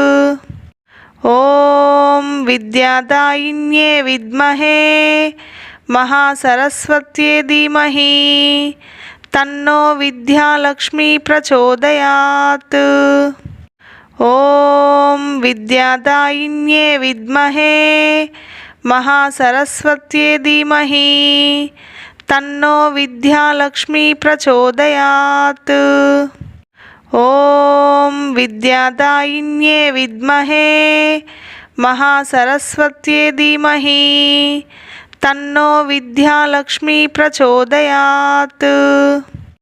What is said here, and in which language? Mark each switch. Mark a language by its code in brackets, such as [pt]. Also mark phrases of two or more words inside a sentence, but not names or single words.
[sa] ॐ विद्यादायिन्ये विद्महे महासरस्वत्यै धीमहि तन्नो विद्यालक्ष्मी प्रचोदयात्। ॐ विद्यादायिन्ये विद्महे महासरस्वत्यै धीमहि తన్నో విద్యాలక్ష్మీ ప్రచోదయాత్. ఓం విద్యాదాయిన్యే విద్మహే మహాసరస్వత్యే ధీమహి తన్నో విద్యాలక్ష్మీ ప్రచోదయాత్.